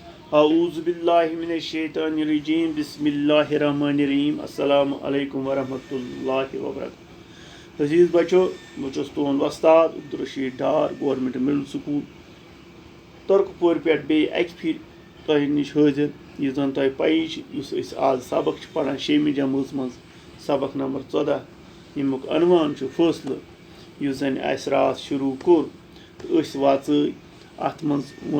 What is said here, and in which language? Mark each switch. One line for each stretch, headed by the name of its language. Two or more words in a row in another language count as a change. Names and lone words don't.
Arabic: اعوذ باللہ من الشیطان الرجیم بسم اللہ الرحمن الرحیم السلام علیکم ورحمۃ اللہ وبرکاتہ
Kashmiri: عزیز بچو بہٕ چھُس تُہُنٛد وۄستاد عبدالرشیٖد ڈار
English: Government Middle School
Kashmiri: تُرکپوٗر پٮ۪ٹھ بیٚیہِ اَکہِ پھِرِ تۄہہِ نِش حٲضِر یُس زَن تۄہہِ پَیی چھِ یُس أسۍ آز سبق چھِ پَران 6مہِ جمٲژ منٛز سبق نمبر 14 ییٚمیُک عنوان چھُ فٲصلہٕ یُس زَن اَسہِ راتھ شروٗع کوٚر تہٕ أسۍ واژٲے اَتھ منٛز ووٚن